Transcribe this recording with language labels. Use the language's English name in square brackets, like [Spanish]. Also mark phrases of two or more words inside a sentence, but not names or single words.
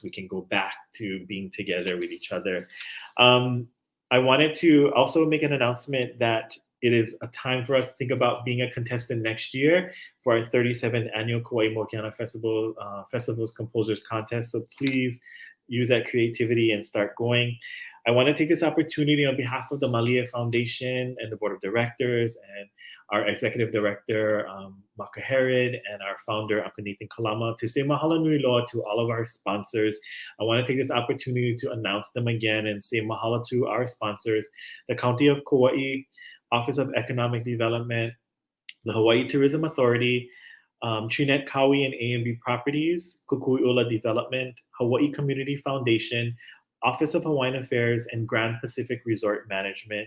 [English] We can go back to being together with each other. I wanted to also make an announcement that it is a time for us to think about being a contestant next year for our 37th annual Kauaʻi Mokihana Festival's Composer's Contest. So please use that creativity and start going. I want to take this opportunity on behalf of the Malia Foundation and the Board of Directors and our Executive Director, Maka Herod, and our founder, Uncle Nathan Kalama, to say [Hawaiian] mahalo nui loa [English] to all of our sponsors. I want to take this opportunity to announce them again and say mahalo to our sponsors, the County of Kauaʻi, Office of Economic Development, the Hawaii Tourism Authority, Trinet Kauaʻi and A&B Properties, Kukui'ula Development, Hawaii Community Foundation, Office of Hawaiian Affairs, and Grand Pacific Resort Management.